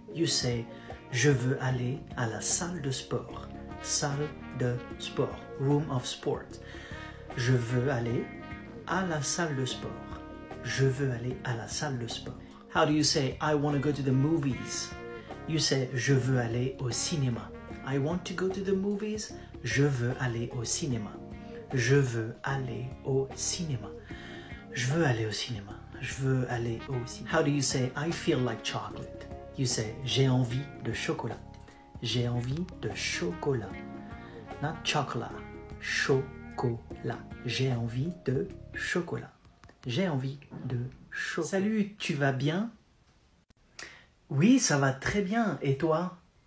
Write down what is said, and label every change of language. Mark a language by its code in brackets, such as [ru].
[en] You say [fr] je veux aller à la salle de sport. Salle de sport. [en] Room of sport. [fr] Je veux aller à la salle de sport. Je veux aller à la salle de sport. [en] How do you say I want to go to the movies? You say [fr] je veux aller au cinéma. [en] I want to go to the movies. [fr] Je veux aller au cinéma. Je veux aller au cinéma. Je veux aller au cinéma. Je veux aller au cinéma. [en] How do you say I feel like chocolate? You say [fr] j'ai envie de chocolat. J'ai envie de chocolat. Not chocolat. Chocolat. J'ai envie de chocolat. J'ai envie de chocolat. Salut, tu vas bien? Oui, ça va très bien. Et toi?